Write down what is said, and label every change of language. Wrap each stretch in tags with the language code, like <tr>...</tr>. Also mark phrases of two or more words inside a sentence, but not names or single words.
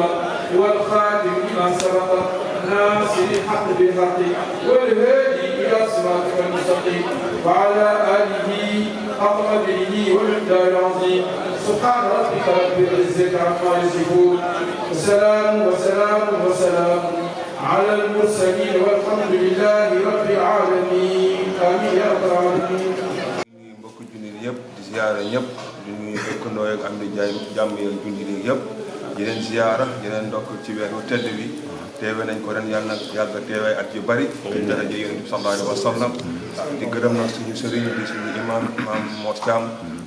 <ar>والخاتم لما سبق ناصر الحق بالحق والهادي إلى صراطك المستقيم وعلى آله حق قدره والمقدار العظيم سبحان ربك رب العزة عما يصفون وسلام على المرسلين والحمد لله رب العالمين آمين يا رب العالمين.</ar> <wo>mbokk jullit yëpp di ziyaara ñëpp di nuyu dëkkandoo ak am di jaay jàmm ak jullit yëpp di leen ziyaara di leen ndokk ci weeru tedd bi teewe nañ ko ren yàlla na yàgg teewaay at yu bari ci daraja Yonent bi</wo> <ar>صلى الله عليه وسلم</ar> <wo>di gërëm nag suñu sëriñ di suñu imam Mor Thiam di</wo>